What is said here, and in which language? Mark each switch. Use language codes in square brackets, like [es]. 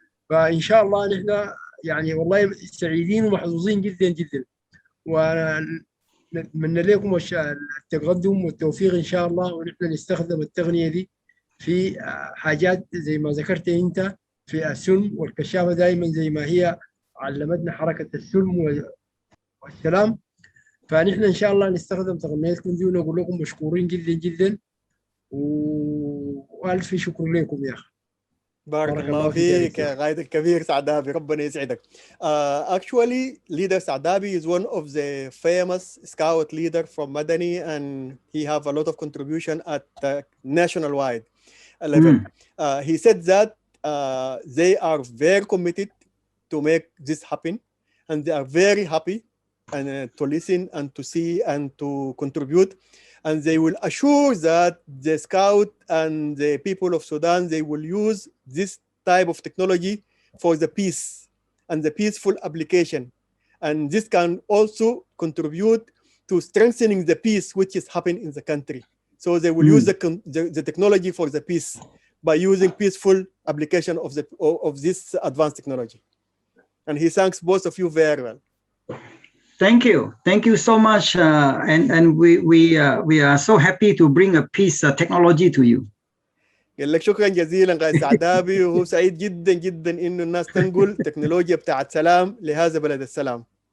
[ar] فإن شاء الله نحن يعني والله سعيدين ومحظوظين جدا جدا، ونتمنى لكم التقدم والتوفيق إن شاء الله، ونحن نستخدم التقنية دي في حاجات زي ما ذكرت أنت في السلم والكشافة دائما زي ما هي علمتنا حركة السلم والسلام. فنحن إن شاء الله نستخدم تقنياتكم دي، ونقول لكم مشكورين جدا جدا وألف شكر لكم يا أخي. بارك الله فيك يا غاية الكبير سعدابي، ربنا يسعدك. [en] Actually, leader Sadabi is one of the famous scout leader from Madani, and he have a lot of contribution at national-wide level. He said that they are very committed to make this happen, and they are very happy and to listen and to see and to contribute, and they will assure that the scout and the people of Sudan, they will use this type of technology for the peace and the peaceful application, and this can also contribute to strengthening the peace which is happening in the country. So they will use the technology for the peace by using peaceful application of this advanced technology. And he thanks both of you very well. Thank you so much, and we are so happy to bring a peace technology to you. [ar] قال لك شكرا جزيلا غاية سعدابي، وهو سعيد جدا جدا انه الناس تنقل تكنولوجيا بتاعت سلام لهذا بلد السلام.